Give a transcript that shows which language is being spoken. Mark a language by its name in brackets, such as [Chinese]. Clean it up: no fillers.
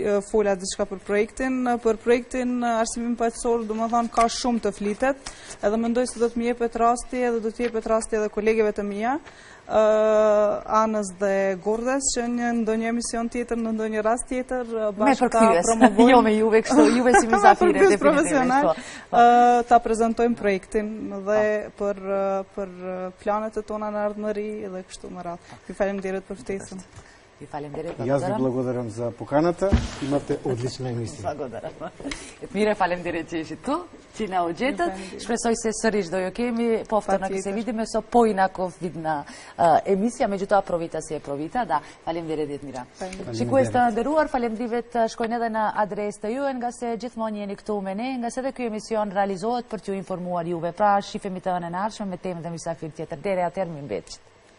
[Albanian] fola diçka për projektin arsimim paqësor, do të thonë ka shumë të flitet, edhe mendoj se do të më jepet rasti edhe do të jepet rasti edhe kolegeve të mia, Anës dhe Gordes, që në ndonjë emision tjetër, në ndonjë rast tjetër, bashkë ta promovojmë. Jo me juve kështu, juve si mysafire profesional, ta prezantojmë projektin dhe për planet e tona në ardhmëri dhe kështu me radhë. Ju faleminderit për ftesën. [Macedonian] Јас ви благодарам за поканата. Имате одлична емисија. Благодарам. [Albanian] Jetmira, faleminderit që ishit tu, që na u gjetët. Shpresoj se sërish do ju kemi [Macedonian] повторно ќе се видиме со поинаков вид на емисија, меѓутоа [Albanian] Provita si e Provita. Да, faleminderit Jetmira. Shikues të nderuar, faleminderit shkojnë edhe në adresë të juaj, nga se gjithmonë jeni këtu me ne, nga se edhe ky emision realizohet për t'ju informuar juve. Pra, shifemi të ënën e ardhshme me temën e mysafir tjetër. Deri atëherë, mirëmbëjtje.